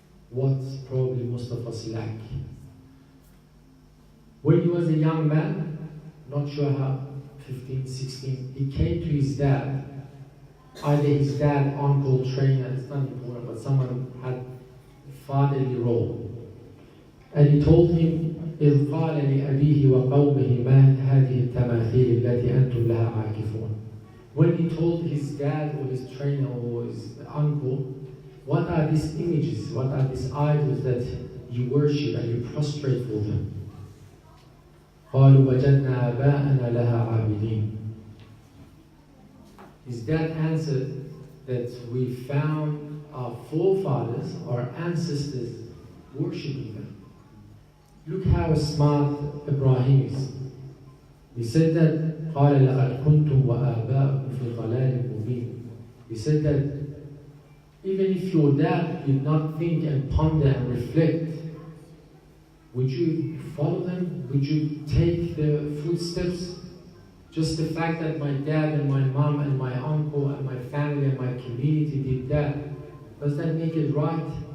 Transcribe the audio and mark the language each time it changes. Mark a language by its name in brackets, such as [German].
[English] What probably most of us lack. When he was a young man, not sure how, 15, 16, he came to his dad, either his dad, uncle, trainer, it's not important, but someone had a fatherly role. And he told him, [Arabic] إذ قال لأبيه وقومه ما هذه التماثيل التي أنتم لها عاكفون. [English] When he told his dad or his trainer or his uncle, what are these images, what are these idols that you worship and you prostrate for them? [Arabic] قالوا وجدنا آباءنا لها عابدين. [English] His dad answered that we found our forefathers, our ancestors, worshipping them. Look how smart Ibrahim is. He said that [Arabic] قال لقد كنتم وآباؤكم في ضلال مبين. [English] He said that even if your dad did not think and ponder and reflect, would you follow them? Would you take their footsteps? Just the fact that my dad and my mom and my uncle and my family and my community did that, does that make it right?